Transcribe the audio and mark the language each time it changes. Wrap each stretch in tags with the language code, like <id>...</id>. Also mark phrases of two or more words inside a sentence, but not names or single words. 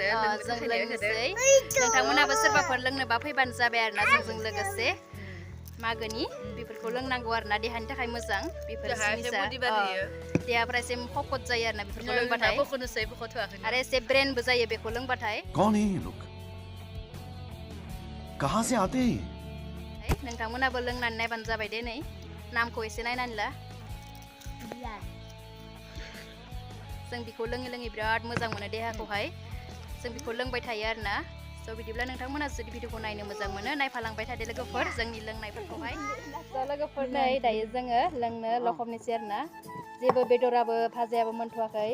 <brx>जों लोंनोसै नोंथांमोनाबो सोरबाफोर लोंनोबा फैबानो जाबाय आरोना जोंजों लोगोसे मागोनि बेफोरखौ लोंनांगौ आरोना देहानि थाखाय मोजां बेफोर जिनिसा देहाफ्रा एसे खकत जायो आरोना बेफोरखौ लोंबाथाय आरो एसे ब्रेनबो जायो बेखौ लोंबाथाय</brx> <hi>कौन है ये लोग कहाँ से आते हैं</hi> <brx>नोंथांमोनाबो लोंनानै नायबानो जाबाय दे नै नामखौ एसे नायनानै ला जों बेखौ लोङै लोङै बिराद मोजां मोनो देहाखौहाय जों बेखौ लोंबाय थायो आरोना स' बिदिब्ला नोंथांमोना जुदि भिडिअखौ नायनो मोजां मोनो नायफालांबाय थादो लोगोफोर जोंनि लोंनायफोरखौहाय लोगोफोर नै दायो जोङो लोंनो लखबनोसै आरोना जेबो बेदराबो भाजायाबो मोनथ'वाखै</brx>